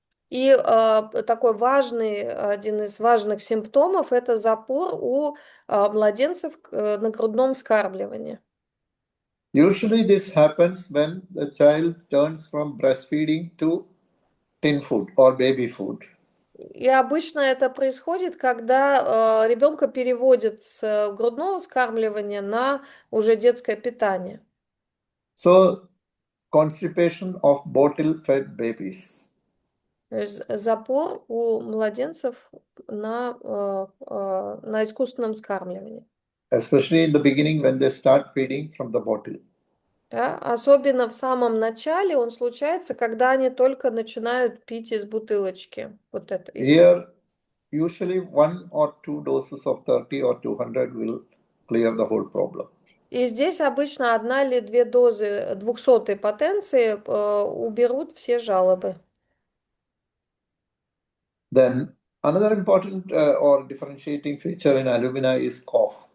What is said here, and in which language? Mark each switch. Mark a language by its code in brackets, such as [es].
[ru] И такой важный, один из важных симптомов – это запор у младенцев на грудном вскармливании. [en] Usually this happens when the child turns from breastfeeding to tin food or baby food. [ru] И обычно это происходит, когда ребенка переводят с грудного вскармливания на уже детское питание. [en] So constipation of bottle-fed babies. [ru] То есть запор у младенцев на искусственном вскармливании. [en] Especially in the beginning when they start feeding from the bottle. [ru] Да? Особенно в самом начале он случается, когда они только начинают пить из бутылочки. Вот это. [en] Here, usually 1 or 2 doses of 30 or 200 will clear the whole problem. [ru] И здесь обычно 1 или 2 дозы 200-й потенции уберут все жалобы. [en] Then another important or differentiating feature in alumina is cough.